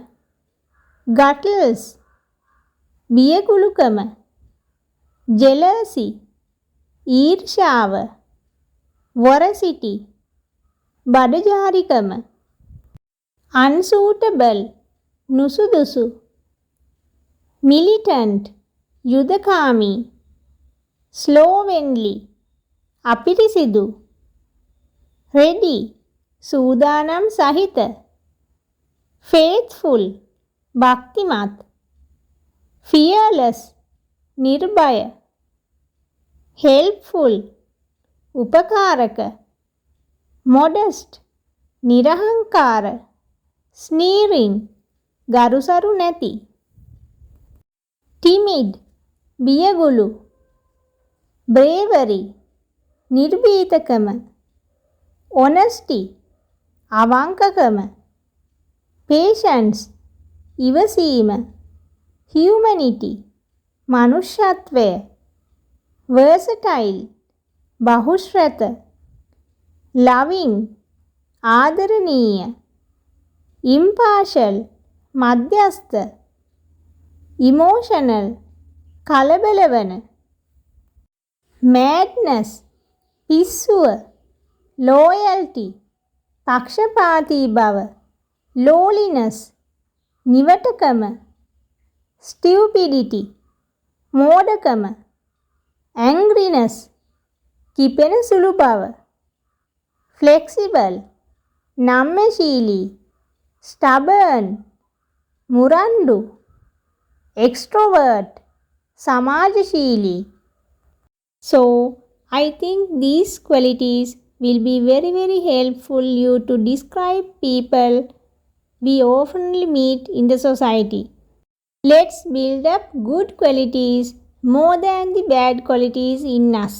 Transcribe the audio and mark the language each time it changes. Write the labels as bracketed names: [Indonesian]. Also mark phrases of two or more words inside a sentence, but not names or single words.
[Sinhala] Guttles, බියගුළුකම, jealousy, ඊර්ෂාව, voracity, බඩජාරිකම, [English] unsuitable, නුසුදුසු, militant, යුදකාමී, slovenly, [Sinhala] අපිරිසිදු, ready, සූදානම් සහිත, faithful, භක්තිමත්, fearless, නිර්භය, helpful, උපකාරක, modest, නිරහංකාර, sneering, ගරුසරු නැති, timid, බියගුළු, bravery, නිර්භීතකම, [English] honesty, අවංකකම, patience, [Sinhala] ඉවසීම, humanity, මනුෂ්‍යත්වය, versatile, බහුශ්‍රත, loving, ආදරණීය, impartial, මධ්‍යස්ථ, emotional, කලබල වන, madness, පිස්සුව, loyalty, පක්ෂපාතී බව, [English] lowliness, නිවටකම, stupidity, මෝඩකම, angriness, [Sinhala] කිපෙන සුළු බව, flexible, නම්‍යශීලී, stubborn, මුරණ්ඩු, extrovert, සමාජශීලී. [English] So, I think these qualities will be very helpful you to describe people we oftenly meet in the society. Let's build up good qualities more than the bad qualities in us.